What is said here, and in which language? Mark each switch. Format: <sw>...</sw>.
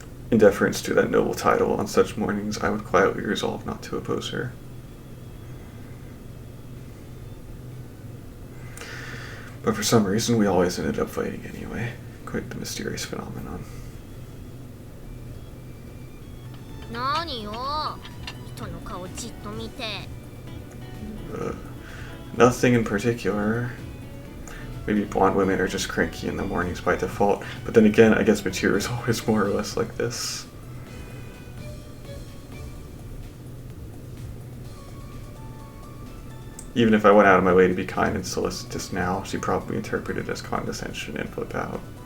<en>In deference to that noble title, on such mornings I would quietly resolve not to oppose her. But for some reason, we always ended up fighting anyway. Quite the mysterious phenomenon.</en> <ja>何よ、人の顔じっと見て。</ja> <en>Nothing in particular. Maybe blonde women are just cranky in the mornings by default, but then again, I guess Mature is always more or less like this. Even if I went out of my way to be kind and solicitous now, she'd probably interpret it as condescension and flip out.</en>